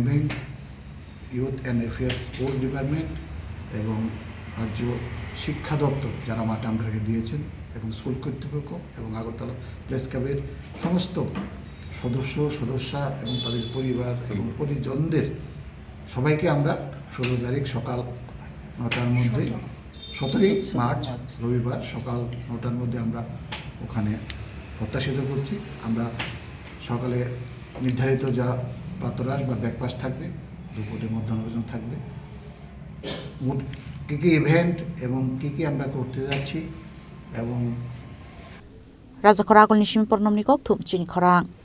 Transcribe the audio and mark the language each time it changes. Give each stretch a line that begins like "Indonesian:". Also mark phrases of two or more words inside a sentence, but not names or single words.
Bangla: ব্যাংক, ইউথ অ্যান্ড অ্যাফেয়ার্স স্পোর্টস ডিপার্টমেন্ট এবং রাজ্য শিক্ষা দপ্তর যারা মাঠে আমাদেরকে দিয়েছেন এবং স্কুল কর্তৃপক্ষ এবং আগরতলা প্রেস ক্লাবের সমস্ত সদস্যা এবং তাদের পরিবার এবং পরিজনদের সবাইকে আমরা 16 তারিখ সকাল 9টার মধ্যে, 17ই মার্চ রবিবার সকাল 9টার মধ্যে আমরা ওখানে প্রত্যাশিত করছি। আমরা সকালে নির্ধারিত যা প্রাতরাশ বা ব্রেকফাস্ট থাকবে, দুপুরে মধ্যাহ্নভোজন থাকবে, মোট কী কী ইভেন্ট এবং কী কী আমরা করতে যাচ্ছি এবং
Kok Borok: Rajakora agol nishim pornomni kok thum chini khorang.